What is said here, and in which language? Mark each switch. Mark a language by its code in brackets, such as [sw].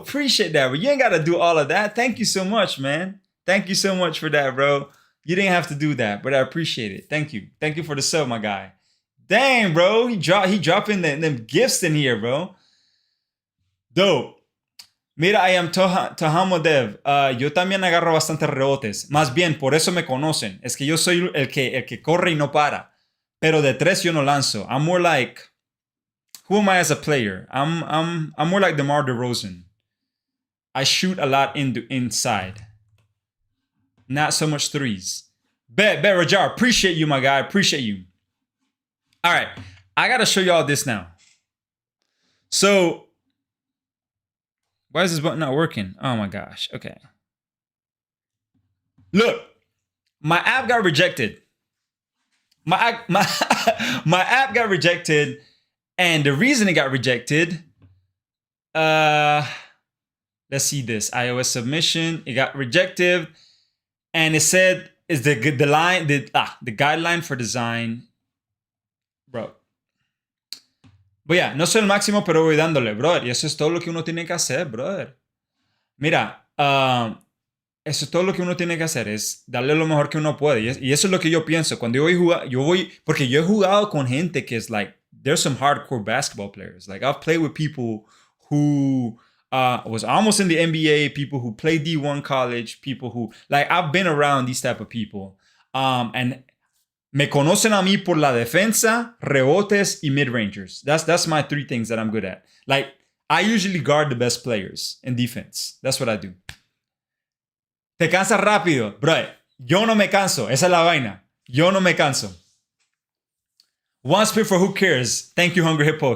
[en] Appreciate that, but you ain't gotta do all of that. Thank you so much, man. Thank you so much for that, bro. You didn't have to do that, but I appreciate it. Thank you for the sub, my guy. Dang, bro, he dropping them gifts in here, bro. Dope. Mira, I am Tohamodev. [es] Yo también agarro bastantes rebotes. Más bien, por eso me conocen. Es que yo soy el que corre y no para. Pero de tres yo no lanzo. [en] I'm more like, who am I as a player? I'm more like DeMar DeRozan. I shoot a lot inside. Not so much threes. Bet, Rajar. Appreciate you, my guy. Appreciate you. All right. I got to show y'all this now. So, why is this button not working? Oh my gosh. Okay. Look, my app got rejected. My app got rejected, and the reason it got rejected, let's see this iOS submission. It got rejected, and it said is the guideline for design, bro. [es] But yeah, no soy el máximo, pero voy dándole, brother. Y eso es todo lo que uno tiene que hacer, brother. Mira, eso es todo lo que uno tiene que hacer, es darle lo mejor que uno puede. Y eso es lo que yo pienso. Cuando yo voy, porque yo he jugado con gente que es [en] like, there's some hardcore basketball players. Like, I've played with people who was almost in the NBA, people who played D1 college, people who, like, I've been around these type of people. [es] And me conocen a mí por la defensa, rebotes, y mid-rangers. [en] That's my three things that I'm good at. Like, I usually guard the best players in defense. That's what I do. [es] Te cansas rápido, bro. Yo no me canso. Esa es la vaina. Yo no me canso. [en] One spit for who cares. Thank you, Hungry Hippo.